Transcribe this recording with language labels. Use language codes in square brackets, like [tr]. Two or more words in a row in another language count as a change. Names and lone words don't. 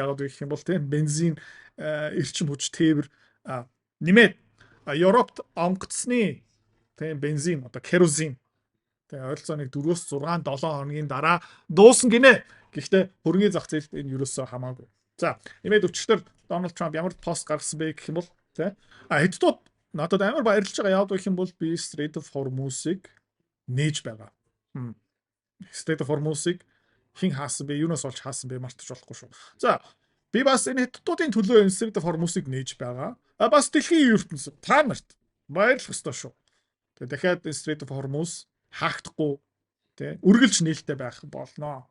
[mn] Яагаад гэх юм бол тэ бензин эрчим хүч тээвэр нэмээд Европт онгоцны тэ бензин одоо керосин тэ ойролцоог 4-6 7 хоногийн дараа дуусна гинэ. Гэхдээ хөрөнгөний зах зээлд энэ юусоо хамаагүй. За нэмээд өчигдөр Дональд Трамп ямар пост гаргасан бэ гэх юм бол тэ хэдтүүд надад амар баярлж байгаа яагаад гэх юм бол би Strait of Hormuz-ыг нээж байгаа. Strait of Hormuz-ыг хин хаасан бэ? Юунаас олж хаасан бэ? Мартаж болохгүй шүү. За би бас энэ хэдтүүдийн төлөө Strait of Hormuz-ыг нээж байгаа. Бас дэлхийн ертөнцид та нарт баярлах ёстой шүү. Тэгээ дахиад Strait of Hormuz хаагдахгүй тий үргэлж нээлттэй байх болно.